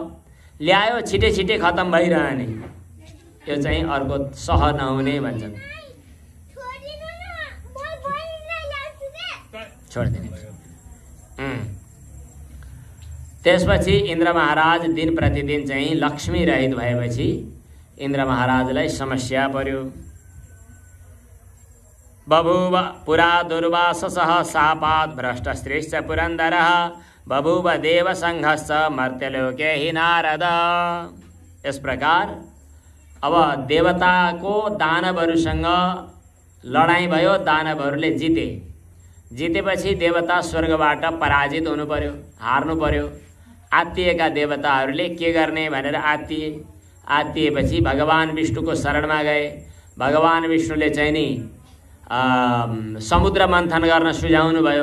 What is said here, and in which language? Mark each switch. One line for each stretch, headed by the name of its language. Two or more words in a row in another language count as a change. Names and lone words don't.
Nepali: ल्यायो छिटे छिटे खत्म भइरहने, यो चाहिँ अर्को सह नहुने भन्छन्। छोडिदिने। त्यसपछि इन्द्र महाराज दिन प्रतिदिन चाहिँ लक्ष्मी रहित भएपछि इन्द्र महाराजलाई समस्या पर्यो।
Sanskrit: बभूव पुरा दुर्वाससः शापात् भ्रष्टस्त्रीश्च पुरन्दरः बभूव देव संघश्च मर्त्यलोके हि नारद।
Hindi: इस प्रकार
Nepali: अब देवताको दानवहरूसँग लडाईँ भयो, दानवहरूले जिते। जितेपछि देवता स्वर्गबाट पराजित हुनु पर्यो, हार्नु पर्यो। आत्तिएका देवताहरूले के गर्ने भनेर आत्तिए। आत्तिएपछि भगवान विष्णुको शरणमा गए। भगवान विष्णुले चाहिँ नि समुद्र मन्थन गर्न सुझाउनु भयो।